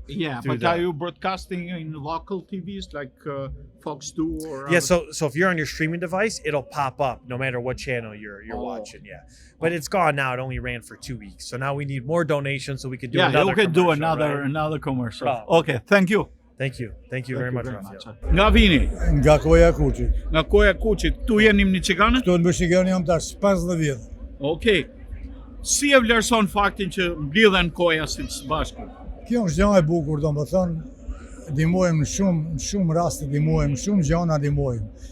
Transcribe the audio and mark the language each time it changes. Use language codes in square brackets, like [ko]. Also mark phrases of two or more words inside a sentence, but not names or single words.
[en] Yeah, but are you broadcasting in local TVs like Fox 2 or? Yeah, so if you're on your streaming device, it'll pop up no matter what channel you're watching. Yeah, but it's gone now. It only ran for 2 weeks, so now we need more donations so we can do another. Yeah, you can do another commercial. Okay, thank you. Thank you very much, Rafael. [sq] Nga vini? Nga Koja Kuqit. Nga Koja Kuqit. Tu jeni në Michigan? Këtu në Michigan jam tash 50 vjet. Okej. Si e vlerëson faktin që mblidhen koja si së bashku? Kjo është gjë e bukur, domethënë ndihmojmë në shumë raste, ndihmojmë shumë gjëna, ndihmojmë.